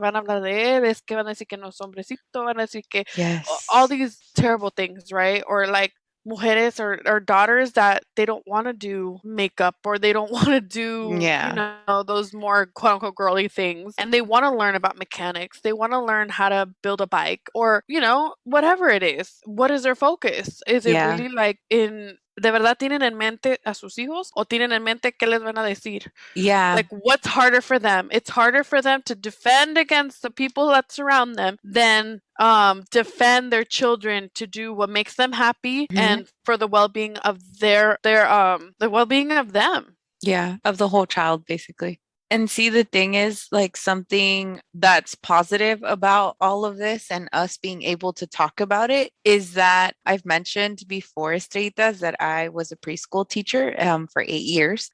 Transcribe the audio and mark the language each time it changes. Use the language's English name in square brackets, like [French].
[Spanish] ¿Van a hablar de él? ¿Es que van a decir que no es hombrecito? ¿Van a decir que all [English] Yes. these terrible things, right? Or like mujeres or daughters that they don't want to do makeup or they don't want to do, Yeah. those more quote unquote girly things. And they want to learn about mechanics. They want to learn how to build a bike or, whatever it is. What is their focus? Is it Yeah. really like in [Spanish] ¿de verdad tienen en mente a sus hijos o tienen en mente qué les van a decir? [English] Yeah. Like, what's harder for them? It's harder for them to defend against the people that surround them than defend their children to do what makes them happy Mhm. and for the well-being of the well-being of them. Yeah, of the whole child, basically. And see, the thing is, like, something that's positive about all of this and us being able to talk about it is that I've mentioned before, Estrellitas, that I was a preschool teacher for 8 years.